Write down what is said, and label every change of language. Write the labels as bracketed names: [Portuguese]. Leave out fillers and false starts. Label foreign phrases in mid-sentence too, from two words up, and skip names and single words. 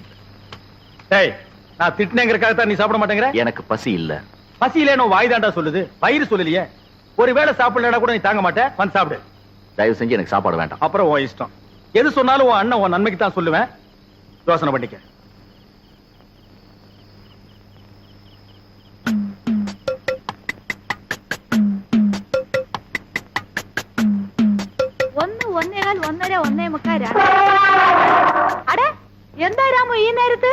[Tamil] டேய், நான் திட்டினேங்கிறதுக்காக தான் நீ சாப்பிட மாட்டேங்கிற? எனக்கு பசி இல்ல. பசியிலே நோ வாய் தாண்டா சொல்லுது, வயிறு சொல்லலையே. ஒருவேளை சாப்பிடலடா கூட நீ தாங்க மாட்டே. வந்து சாப்பிடு. தயவு செஞ்சு எனக்கு சாப்பாடு வேண்டாம். அப்புறம் உன் இஷ்டம். எது சொன்னாலும் உன் அண்ணன் உன் நன்மைக்கு தான் சொல்லுவேன். யோசனை பண்ணிக்க. [Malayalam] ഒന്ന് ഒന്നേകാൽ ഒന്നര ഒന്നേ മുക്കാൽ. അടേ എന്താ രാമു ഈ നേരത്ത്?